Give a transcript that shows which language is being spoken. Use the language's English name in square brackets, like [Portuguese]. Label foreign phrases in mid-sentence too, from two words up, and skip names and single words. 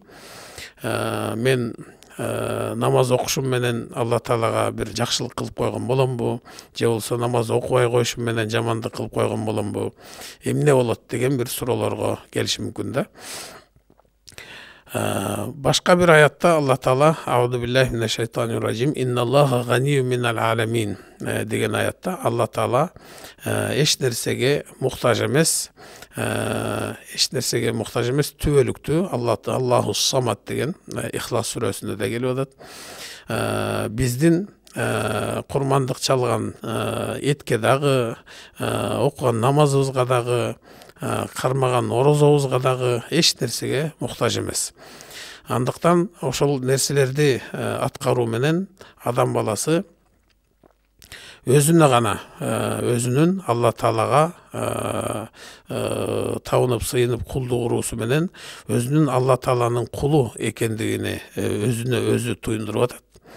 [Kyrgyz] Мен намаз окушум менен Алла Таалага бир жакшылык кылып койгон боломбу, же болбосо намаз окубай коюшум менен жамандык кылып койгон боломбу, эмне болот деген бир суроолорго келиши мүмкүн да. Башка бир аятта Алла Таала [Arabic] "أعوذ بالله من الشيطان الرجيم، إن الله غني من العالمين" [Kyrgyz] деген аятта Алла Таала эч нерсеге муктаж эмес, түбөлүктүү. [Arabic] الله الصمد [Kyrgyz] деген Ихлас сүрөсүндө да келип атат. Биздин курмандык чалган этке дагы, окуган намазыбызга дагы, кармаган орозобузга дагы эч нерсеге муктаж эмес. Андыктан ошол нерселерди аткаруу менен адам баласы өзүнө гана, өзүнүн Алла Таалага табынып сыйынып кулдук уруусу менен өзүнүн Алла Тааланын кулу экендигини өзүнө өзү туюндуруп атат.